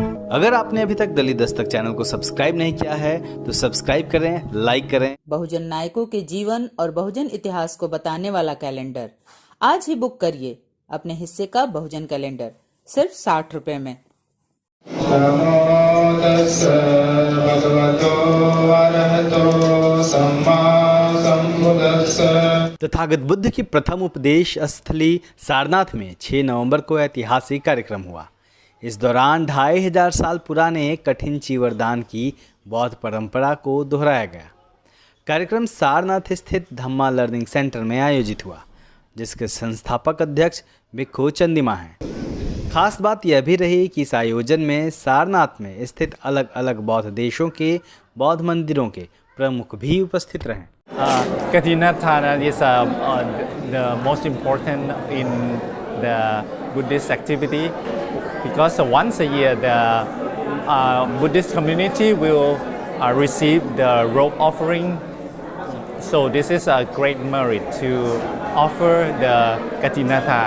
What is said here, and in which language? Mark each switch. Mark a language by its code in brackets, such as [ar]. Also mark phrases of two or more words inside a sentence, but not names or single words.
[hi] अगर आपने अभी तक दलित दस्तक चैनल को सब्सक्राइब नहीं किया है तो सब्सक्राइब करें, लाइक करें। बहुजन नायकों के जीवन और बहुजन इतिहास को बताने वाला कैलेंडर आज ही बुक करिए अपने हिस्से का बहुजन कैलेंडर सिर्फ 60 रुपए में। [pi] नमो तस्सै भगवतो अरहतो सम्मा सम्बुद्दस्सै। [hi] तथागत बुद्ध की प्रथम उपदेश स्थली सारनाथ में 6 नवंबर को ऐतिहासिक कार्यक्रम हुआ। इस दौरान 2500 साल पुराने कठिन चीवरदान की बौद्ध परंपरा को दोहराया गया। कार्यक्रम सारनाथ स्थित धम्मा लर्निंग सेंटर में आयोजित हुआ, जिसके संस्थापक अध्यक्ष भिक्खु चंदिमा हैं। खास बात यह भी रही कि इस आयोजन में सारनाथ में स्थित अलग अलग बौद्ध देशों के बौद्ध मंदिरों के प्रमुख भी उपस्थित रहे। [en] Katinatthana is the most important in the Buddhist activity because once a year the Buddhist community will receive the robe offering. So this is a great merit to offer the Katinatha.